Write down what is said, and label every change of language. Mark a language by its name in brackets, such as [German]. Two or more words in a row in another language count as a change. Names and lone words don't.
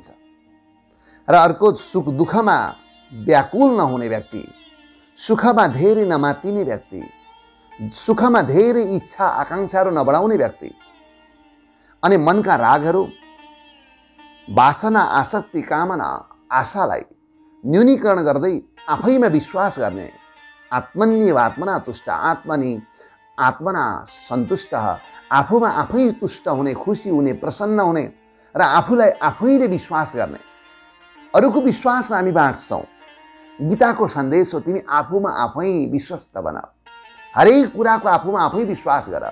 [Nepali] र अर्को, सुख दुःखमा व्याकुल नहुने व्यक्ति, सुखमा धेरै नमातिने व्यक्ति, सुखमा धेरै इच्छा आकाङ्क्षाहरू नबढाउने व्यक्ति अनि मनका रागहरू, वासना, आसक्ति, कामना, आशालाई न्यूनीकरण गर्दै आफैमा विश्वास गर्ने, [Sanskrit] आत्मन्येवात्मना तुष्ट, आत्मना सन्तुष्ट, [Nepali] आफूमा आफै तुष्ट हुने, खुसी हुने, प्रसन्न हुने र आफूलाई आफैले विश्वास गर्ने। अरूको विश्वासमा हामी बाँच्छौँ। गीताको सन्देश हो, तिमी आफूमा आफै विश्वस्त बन, हरेक कुराको आफूमा आफै विश्वास गर।